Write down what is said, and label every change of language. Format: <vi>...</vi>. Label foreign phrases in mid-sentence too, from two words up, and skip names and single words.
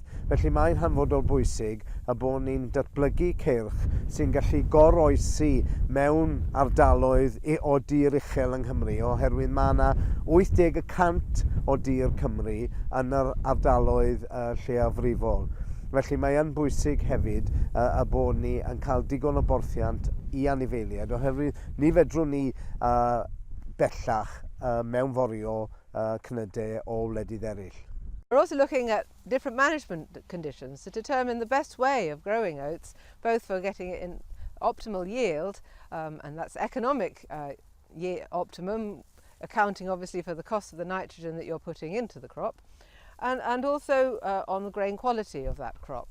<cy>Felly mae'n hanfodol bwysig y bod ni'n datblygu ceirch sy'n gallu goroesi mewn ardaloedd o dir uchel yng Nghymru, oherwydd mae yna 80% o dir Cymru yn yr ardaloedd lleiafrifol. Felly mae yn bwysig hefyd y bod ni yn cael digon o borthiant i anifeiliaid, oherwydd ni fedrwn ni bellach mewnforio cnydau o wledydd eraill.</cy> <en>We're also looking at different management conditions to determine the best way of growing oats, both for getting it in optimal yield, and that's economic optimum, accounting obviously for the cost of the nitrogen that you're putting into the crop, and also on the grain quality of that crop.</en>